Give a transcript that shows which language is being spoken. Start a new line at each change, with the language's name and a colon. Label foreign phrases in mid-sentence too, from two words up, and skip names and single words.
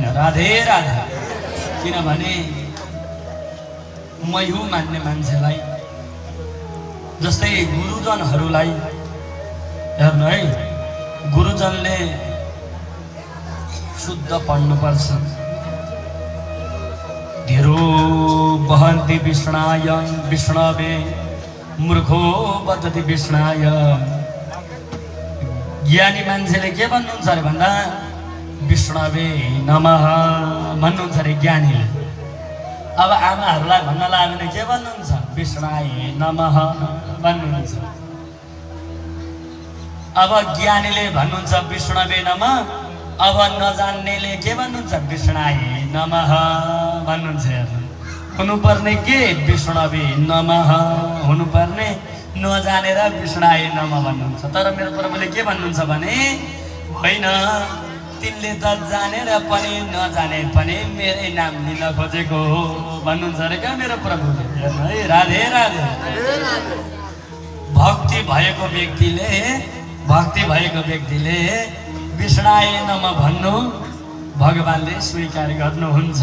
Nepali: राधे राधे। किनभने मैहु मान्ने मान्छेलाई, जस्तै गुरुजनहरूलाई हेर्नु है, गुरुजनले शुद्ध पढ्नुपर्छ।
Sanskrit: धेरो वहन्ति विष्णाय विष्णवे मूर्खो वदति विष्णाय।
Nepali: ज्ञानी मान्छेले के भन्नुहुन्छ अरे भन्दा
Sanskrit: विष्णवे नमः
Nepali: भन्नुहुन्छ अरे ज्ञानीले। अब आमाहरूलाई भन्न लाग्यो भने के भन्नुहुन्छ?
Sanskrit: विष्णाय नमः भन्नुहुन्छ।
Nepali: अब ज्ञानीले भन्नुहुन्छ
Sanskrit: विष्णवे नमः,
Nepali: अब नजान्नेले के भन्नुहुन्छ?
Sanskrit: विष्णाय नमः भन्नुहुन्छ।
Nepali: हुनुपर्ने के?
Sanskrit: विष्णवे नमः
Nepali: हुनुपर्ने, नजानेर
Sanskrit: विष्णाय नमः
Nepali: भन्नुहुन्छ। तर मेरो प्रभुले के भन्नुहुन्छ भने होइन, तिमीले त जानेर पनि नजाने पनि मेरै नाम लिन खोजेको हो भन्नुहुन्छ अरे क्या मेरो प्रभुले। हेर्नु है, राधे राधे। भक्ति भएको व्यक्तिले
Sanskrit: विष्णाय नमः
Nepali: भन्नु भगवानले स्वीकार गर्नुहुन्छ।